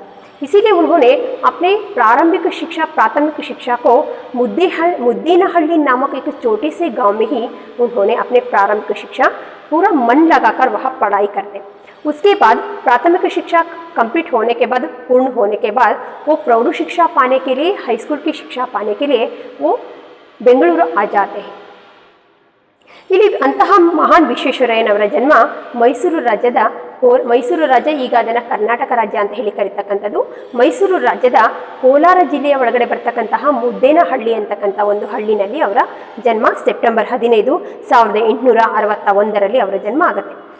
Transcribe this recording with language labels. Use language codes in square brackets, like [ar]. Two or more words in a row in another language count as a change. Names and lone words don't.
[hi] इसीलिए उन्होंने अपने प्राथमिक शिक्षा को मुद्देनहल्ली नामक एक छोटे से गांव में ही उन्होंने अपने प्रारंभिक शिक्षा पूरा मन लगाकर वहाँ पढ़ाई करते। उसके बाद प्राथमिक शिक्षा कंप्लीट होने के बाद पूर्ण होने के बाद वो प्रौढ़ शिक्षा पाने के लिए हाईस्कूल की शिक्षा पाने के लिए वो बेंगलुरु आ जाते हैं। [kn] ಇಲ್ಲಿ ಅಂತಹ ಮಹಾನ್ ವಿಶ್ವೇಶ್ವರಯ್ಯನವರ ಜನ್ಮ ಮೈಸೂರು ರಾಜ್ಯ ಈಗ ಅದನ್ನು ಕರ್ನಾಟಕ ರಾಜ್ಯ ಅಂತ ಹೇಳಿ ಕರೀತಕ್ಕಂಥದ್ದು ಮೈಸೂರು ರಾಜ್ಯದ ಕೋಲಾರ ಜಿಲ್ಲೆಯ ಒಳಗಡೆ ಬರ್ತಕ್ಕಂತಹ ಮುದ್ದೇನಹಳ್ಳಿ ಅಂತಕ್ಕಂಥ ಒಂದು ಹಳ್ಳಿನಲ್ಲಿ ಅವರ ಜನ್ಮ ಸೆಪ್ಟೆಂಬರ್ 15, 1861ರಲ್ಲಿ ಅವರ ಜನ್ಮ ಆಗುತ್ತೆ।